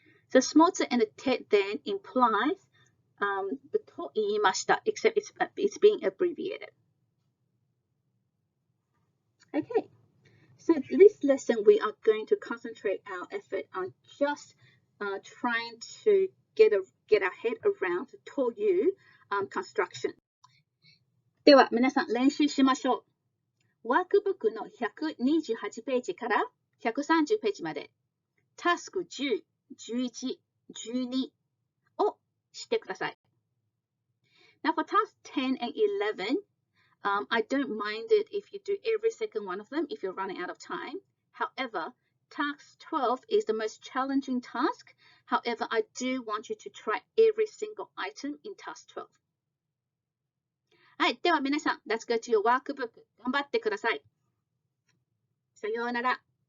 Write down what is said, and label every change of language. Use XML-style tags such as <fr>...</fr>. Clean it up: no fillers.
<en>So small tsu and the te then implies the to</en> <ja>言いました,</ja> <en>except it's being abbreviated. Okay, so this lesson we are going to concentrate our effort on just trying to get our head around the to you construction.</en> <ja>では皆さん練習しましょう。ワークブックの128ページから130ページまでタスク10、11、12をしてください。</ja> <en>Now for task 10 and 11, I don't mind it if you do every second one of them if you're running out of time. However, task 12 is the most challenging task. However, I do want you to try every single item in task 12.</en> <ja>はい。では皆さん、</ja> <en>Let's go to your workbook.</en> <ja>頑張ってください。さようなら。</ja>